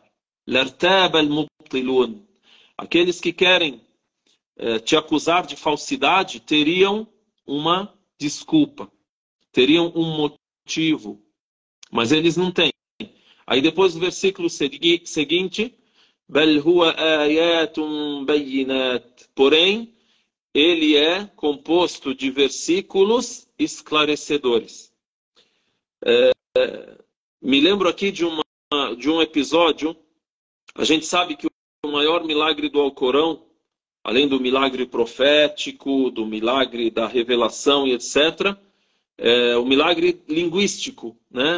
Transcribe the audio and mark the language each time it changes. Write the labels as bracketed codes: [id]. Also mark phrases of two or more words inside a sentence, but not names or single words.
[ar] لارتاب المبطلون. [pt] Aqueles que querem te acusar de falsidade teriam uma desculpa, teriam um motivo, mas eles não têm. Aí depois do versículo seguinte, [ar] بل هو آيات بينات. [pt] Porém, ele é composto de versículos esclarecedores. Me lembro aqui de um episódio. A gente sabe que o maior milagre do Alcorão, além do milagre profético, do milagre da revelação e etc., é o milagre linguístico, né?